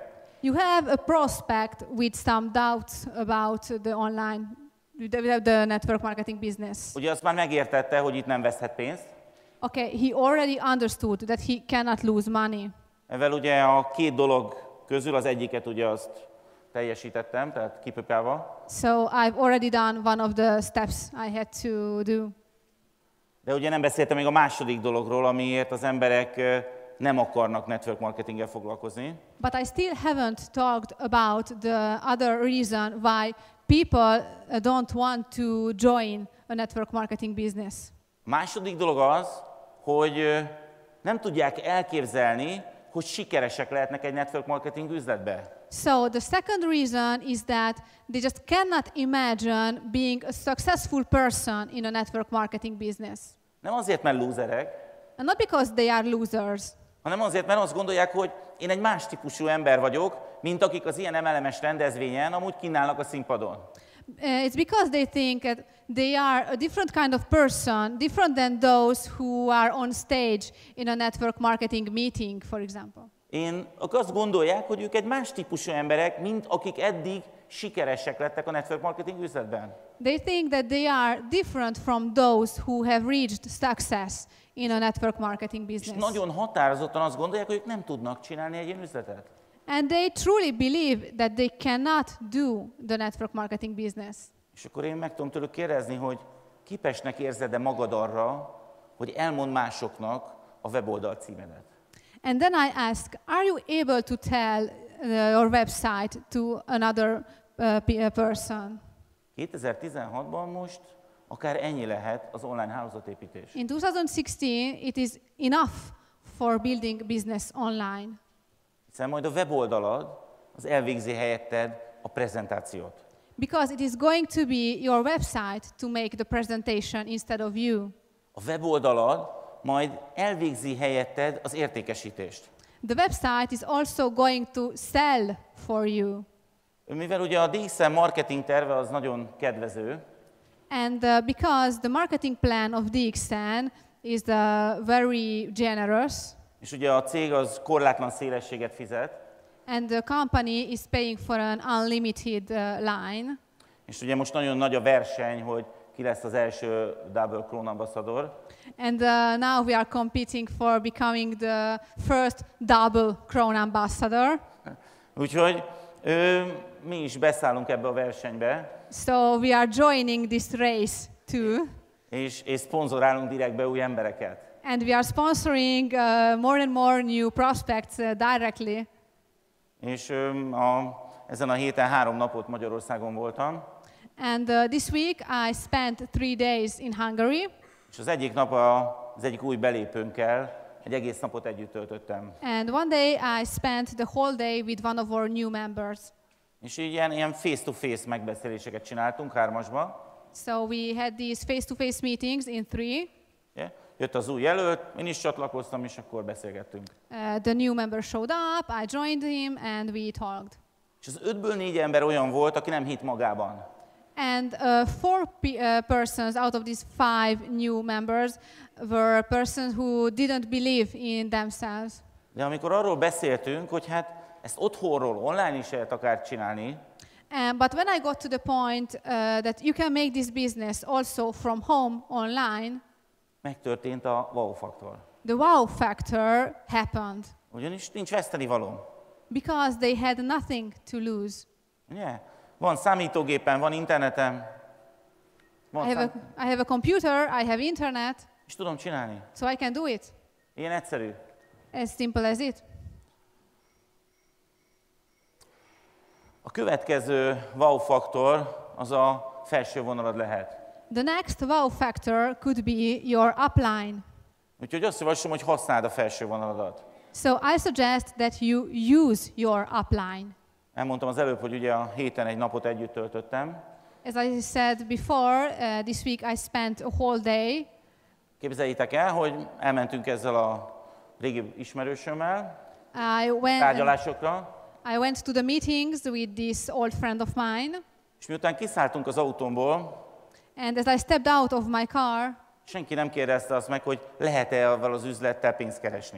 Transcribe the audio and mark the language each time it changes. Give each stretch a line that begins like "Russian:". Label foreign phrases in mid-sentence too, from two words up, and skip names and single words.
English: You have a prospect with some doubts about the online, the network marketing business.
Hungarian: Ugye azt már megértette, hogy itt nem veszhet pénzt.
English: Okay, he already understood that he cannot lose money.
Hungarian: Ezzel ugye a két dolog közül az egyiket ugye azt teljesítettem, tehát kipipálva.
English: So I've already done one of the steps I had to do.
Hungarian: De ugye nem beszéltem még a második dologról, amiért az emberek nem akarnak
English: network marketinggel
Hungarian: foglalkozni.
English: But I still haven't talked about the other reason why people don't want to join a network marketing business.
Hungarian: A második dolog az, hogy nem tudják elképzelni, hogy sikeresek lehetnek egy
English: network marketing
Hungarian: üzletbe.
English: So the second reason is that they just cannot imagine being a successful person in a network marketing business.
Hungarian: Nem azért, mert lúzerek,
English: And not because they are losers,
Hungarian: hanem azért, mert azt gondolják, hogy én egy más típusú ember vagyok, mint akik az ilyen MLM-es rendezvényen amúgy kínálnak a színpadon.
English: It's because they think that they are a different kind of person, different than those who are on stage in a network marketing meeting, for example.
Hungarian: Azt gondolják, hogy ők egy más típusú emberek, mint akik eddig sikeresek lettek a
English: network marketing
Hungarian: üzletben.
English: They think that they are different from those who have reached success in a network marketing
Hungarian: És
English: business.
Hungarian: nagyon határozottan azt gondolják, hogy ők nem tudnak csinálni egy ilyen üzletet.
English: And they truly believe that they cannot do the network marketing business.
Hungarian: És akkor én meg tudom tőlük kérdezni, hogy képesnek érzed-e magad arra, hogy elmond másoknak a weboldal címedet?
English: And then I ask, are you able to tell your website to another person?
Hungarian: 2016-ban most akár ennyi lehet az online hálózatépítés.
English: In 2016, it is enough for building business online.
Hungarian: Hiszen majd a weboldalad az elvégzi helyetted a prezentációt.
English: Because it is going to be your website to make the presentation instead of you.
Hungarian: A weboldalad majd elvégzi helyetted az értékesítést.
English: The website is also going to sell for you.
Hungarian: Mivel ugye a DXN marketing terve az nagyon kedvező,
English: And because the marketing plan of DXN is very generous,
Hungarian: és ugye a cég az korlátlan szélességet fizet,
English: and the company is paying for an unlimited line,
Hungarian: és ugye most nagyon nagy a verseny, hogy ki lesz az első
English: Double Crown ambassador. and now we are competing for becoming the first double crown ambassador.
Hungarian: Úgyhogy mi is beszállunk ebbe a versenybe,
English: So we are joining this race too,
Hungarian: és szponzorálunk direktbe új embereket.
English: and we are sponsoring more and more new prospects directly.
Hungarian: És ezen a héten 3 napot Magyarországon voltam,
English: And this week I spent 3 days in Hungary,
Hungarian: és az egyik nap az egyik új belépőnkkel egy egész napot együtt töltöttem.
English: and one day I spent the whole day with one of our new members.
Hungarian: És így ilyen face-to-face megbeszéléseket csináltunk 3-asban.
English: So we had these face-to-face meetings in 3.
Hungarian: Ugye? Jött az új jelölt, én is csatlakoztam, és akkor beszélgettünk.
English: The new member showed up, I joined him, and we talked.
Hungarian: És az 5-ből 4 ember olyan volt, aki nem hitt magában.
English: And 4 persons out of these 5 new members were persons who didn't believe in themselves.
Hungarian: De amikor arról beszéltünk, hogy hát ezt otthonról online is lehet akár csinálni,
English: But when I got to the point that you can make this business also from home online,
Hungarian: megtörtént a wow-faktor.
English: the wow factor happened
Hungarian: Ugyanis nincs vesztenivalóm.
English: because they had nothing to lose.
Hungarian: Ugye? Van számítógépen, van internetem,
English: I have a computer, I have internet,
Hungarian: és tudom csinálni.
English: so I can do it.
Hungarian: Ilyen egyszerű.
English: As simple as it.
Hungarian: A következő wow-faktor az a felső vonalad lehet.
English: The next wow factor could be your upline.
Hungarian: Úgyhogy azt javaslom, hogy használd a felső vonaladat.
English: So I suggest that you use your upline.
Hungarian: Elmondtam az előbb, hogy ugye a héten egy napot együtt töltöttem.
English: As I said before, this week I spent a whole day.
Hungarian: Képzeljétek el, hogy elmentünk ezzel a régi ismerősömmel
English: I
Hungarian: tárgyalásokra,
English: went to the meetings with this old friend of mine,
Hungarian: és miután kiszálltunk az autómból,
English: and as I stepped out of my car,
Hungarian: senki nem kérdezte azt meg, hogy lehet-e avval az üzlettel pénzt keresni.